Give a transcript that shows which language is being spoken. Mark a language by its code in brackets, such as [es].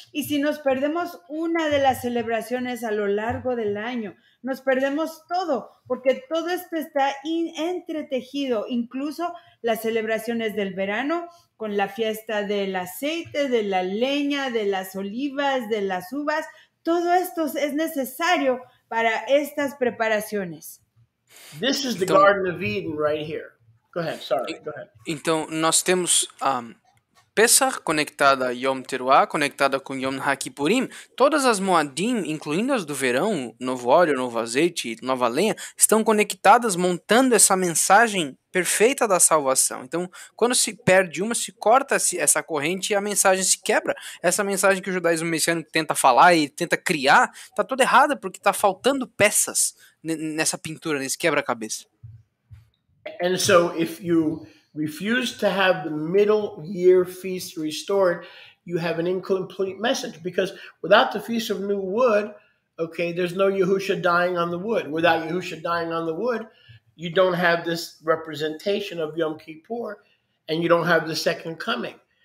[es] Y si nos perdemos una de las celebraciones a lo largo del año, nos perdemos todo, porque todo esto está entretejido, incluso las celebraciones del verano, con la fiesta del aceite, de la leña, de las olivas, de las uvas. Todo esto es necesario para estas preparaciones. [en] This is the Garden of Eden right here. Go ahead, sorry, go ahead. [pt] Então, nós temos Pesach conectada a Yom Teruah, conectada com Yom HaKippurim. Todas as Moadim, incluindo as do verão, novo óleo, novo azeite, nova lenha, estão conectadas montando essa mensagem perfeita da salvação. Então, quando se perde uma, se corta essa corrente e a mensagem se quebra. Essa mensagem que o judaísmo messiânico tenta falar e tenta criar, está toda errada, porque está faltando peças nessa pintura, nesse quebra-cabeça. [en] And so if you refuse to have the middle year feast restored, you have an incomplete message. Because without the Feast of New Wood, okay, there's no Yahusha dying on the wood. Without Yahusha dying on the wood, you don't have this representation of Yom Kippur, and you don't have the second coming.